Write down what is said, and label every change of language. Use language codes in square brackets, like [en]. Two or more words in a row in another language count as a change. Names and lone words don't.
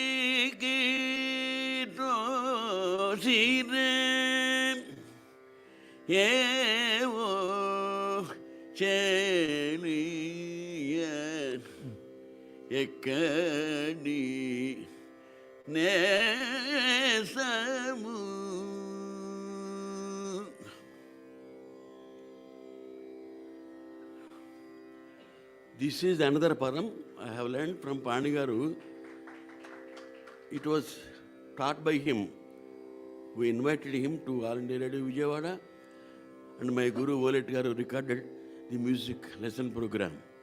[te] ముదితయుడికితో సిరే ఏవో చెలియ ఎక్కడి నేసము. [en] This is another param I have learned from Pandigaru. It was taught by him. We invited him to All India Radio Vijayawada, and my Guru Volet Garu recorded the music lesson program.